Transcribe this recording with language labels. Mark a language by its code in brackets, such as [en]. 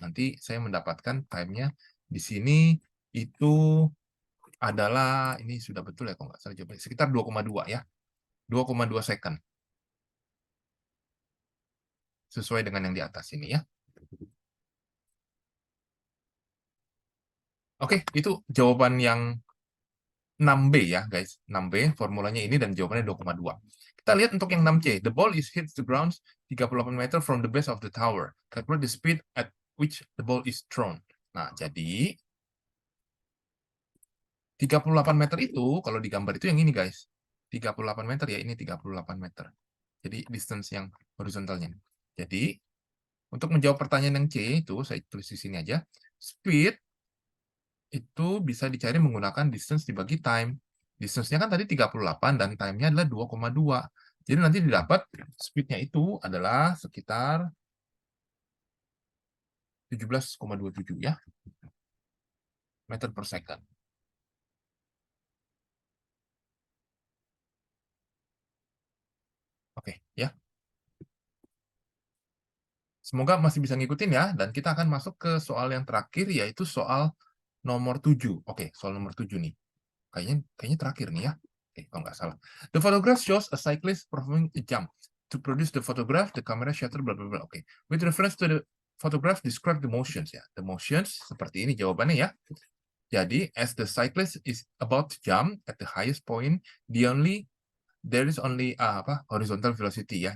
[id] Nanti saya mendapatkan time-nya di sini itu adalah, ini sudah betul ya kalau nggak salah jawabnya, sekitar 2,2 ya. 2,2 second. Sesuai dengan yang di atas ini ya. Oke, itu jawaban yang 6B ya, guys. 6B, formulanya ini dan jawabannya 2,2. Kita lihat untuk yang 6C. [en] The ball is hits the ground 38 meter from the base of the tower. Calculate the speed at which the ball is thrown. [id] Nah, jadi 38 meter itu, kalau digambar itu yang ini, guys. 38 meter ya, ini 38 meter. Jadi distance yang horizontalnya. Jadi, untuk menjawab pertanyaan yang C itu, saya tulis di sini aja. Speed itu bisa dicari menggunakan distance dibagi time. Distance-nya kan tadi 38 dan time-nya adalah 2,2. Jadi nanti didapat speed-nya itu adalah sekitar 17,27 ya, meter per second. Oke, ya. Semoga masih bisa ngikutin ya, dan kita akan masuk ke soal yang terakhir, yaitu soal nomor 7. Oke, soal nomor 7 nih. Kayaknya terakhir nih ya. Oke, kalau nggak salah. [en] The photograph shows a cyclist performing a jump. To produce the photograph, the camera shutter, bla bla bla. Oke. With reference to the photograph, describe the motions ya. The motions [id] seperti ini jawabannya ya. [en] Jadi, as the cyclist is about to jump at the highest point, there is only horizontal velocity ya.